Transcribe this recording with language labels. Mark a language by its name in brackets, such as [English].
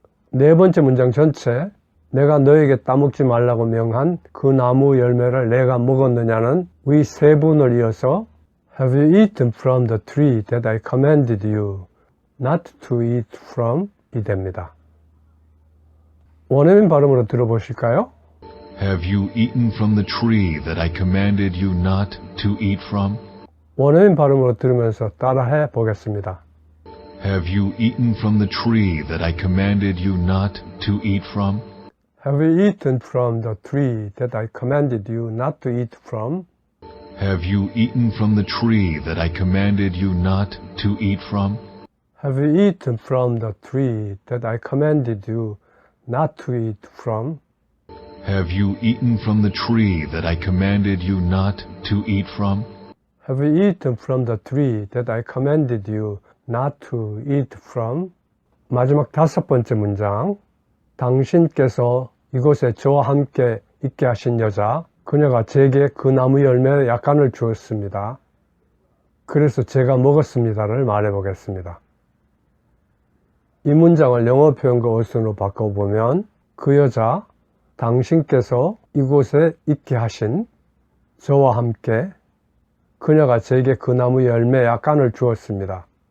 [Korean] 네 번째 문장 전체 내가 너에게 따먹지 말라고 명한 그 나무 열매를 내가 먹었느냐는 위 세 분을 이어서 [English] Have you eaten from the tree that I commanded you not to eat from [Korean] 이 됩니다. 원어민 발음으로 들어보실까요? [English] Have you eaten from the tree that I commanded you not to eat from? [Korean] 원어민 발음으로 들으면서 따라해 보겠습니다. [English] Have you eaten from the tree that I commanded you not to eat from? Have you eaten from the tree that I commanded you not to eat from? Have you eaten from the tree that I commanded you not to eat from? Have you eaten from the tree that I commanded you not to eat from? Have you eaten from the tree that I commanded you not to eat from? Have you eaten from the tree that I commanded you not to eat from? [Korean] 마지막 다섯 번째 문장. 당신께서 이곳에 저와 함께 있게 하신 여자, 그녀가 제게 그 나무 열매의 약간을 주었습니다. 그래서 제가 먹었습니다를 말해보겠습니다. 이 문장을 영어 표현과 어순으로 바꿔보면 그 여자, 당신께서 이곳에 있게 하신 저와 함께 그녀가 제게 그 나무 열매 약간을 주었습니다.